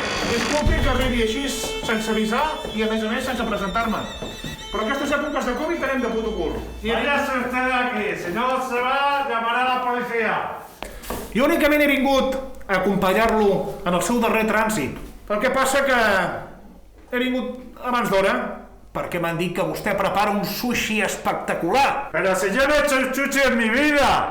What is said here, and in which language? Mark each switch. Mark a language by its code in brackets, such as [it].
[ca] Disculpi que arribi així sense avisar i, a més sense presentar-me. Però aquestes èpoques de Covid tenem de puto cul. [es] Váyase usted aquí, si no se va, llamará a la policía. [ca] Jo únicament he vingut a acompanyar-lo en el seu darrer trànsit. El que passa que he vingut abans d'hora perquè m'han dit que vostè prepara un sushi espectacular. [es] Pero si yo no he hecho sushi en mi vida.